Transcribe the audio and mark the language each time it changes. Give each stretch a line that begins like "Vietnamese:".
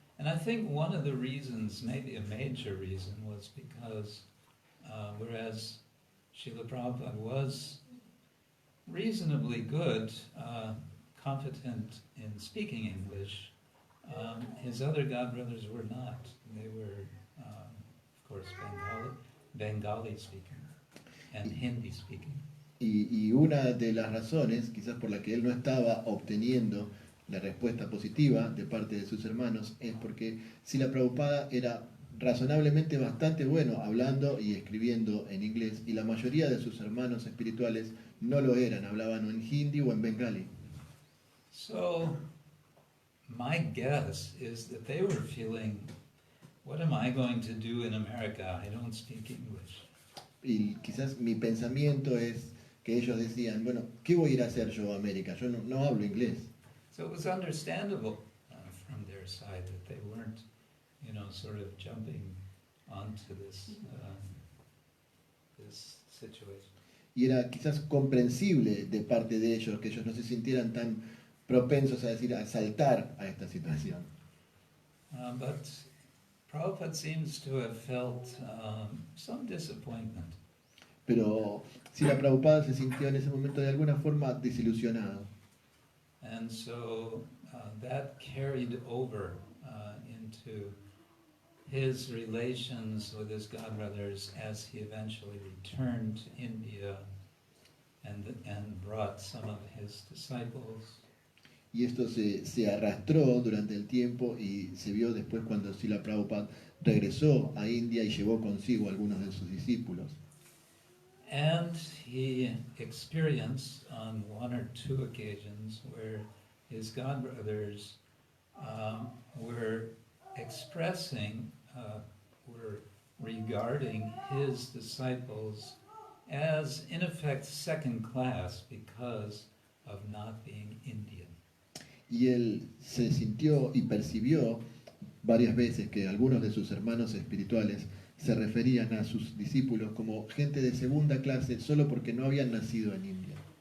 English: And I think one of the reasons, maybe a major reason, was because whereas Srila Prabhupada was reasonably good, competent in speaking English, his other godbrothers were not. They were, of course, Bengali speaking and Hindi speaking.
Spanish: Y una de las razones, quizás por la que él no estaba obteniendo la respuesta positiva de parte de sus hermanos, es porque Srila Prabhupada era razonablemente bastante bueno hablando y escribiendo en inglés, y la mayoría de sus hermanos espirituales no lo eran, hablaban en hindi o en bengali.
English: So, my guess is that they were feeling, what am I going to do in America? I don't speak English.
Spanish: Y quizás mi pensamiento es que ellos decían, bueno, ¿qué voy a ir a hacer yo a América? Yo no hablo inglés.
English: So it was understandable from their side that they weren't, sort of jumping onto this situation.
Spanish: Y era quizás comprensible de parte de ellos que ellos no se sintieran tan propensos a saltar a esta situación.
English: But Prabhupada seems to have felt some disappointment.
Spanish: Pero Srila Prabhupada se sintió en ese momento de alguna forma desilusionado.
English: And so that carried over into his relations with his godbrothers as he eventually returned to India and brought some of his disciples.
Spanish: Y esto se arrastró durante el tiempo y se vio después cuando Srila Prabhupada regresó a India y llevó consigo a algunos de sus discípulos.
English: And he experienced on one or two occasions where his godbrothers were expressing, were regarding his disciples as, in effect, second class because of not being Indian.
Spanish: Y él se sintió y percibió varias veces que algunos de sus hermanos espirituales se referían a sus discípulos como gente de segunda clase solo porque no habían nacido en India.